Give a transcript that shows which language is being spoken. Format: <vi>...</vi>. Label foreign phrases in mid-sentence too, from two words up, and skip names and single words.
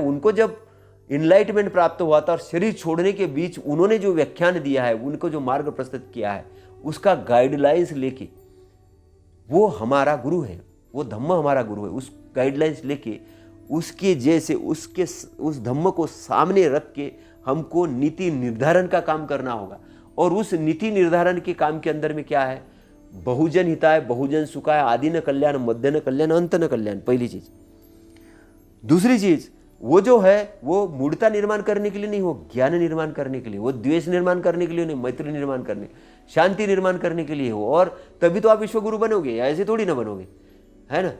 <hi>उनको जब इनलाइटमेंट प्राप्त हुआ था और शरीर छोड़ने के बीच उन्होंने जो व्याख्यान दिया है, उनको जो मार्ग प्रस्तुत किया है, उसका गाइडलाइंस लेके, वो हमारा गुरु है, वो धम्म हमारा गुरु है। उस गाइडलाइंस लेके, उसके जैसे उस धम्म को सामने रख के हमको नीति निर्धारण का काम करना होगा। और उस नीति निर्धारण के काम के अंदर में क्या है?</hi> <pi>बहुजन हिताय, बहुजन सुखाय, आदि न कल्याण, मध्य न कल्याण, अंत न कल्याण,</pi> <hi>पहली चीज। दूसरी चीज, वो जो है वो मूढ़ता निर्माण करने के लिए नहीं, वो ज्ञान निर्माण करने के लिए, वो द्वेष निर्माण करने के लिए नहीं, मैत्री निर्माण करने, शांति निर्माण करने के लिए हो। और तभी तो आप विश्वगुरु बनोगे, ऐसे थोड़ी ना बनोगे, है ना?</hi>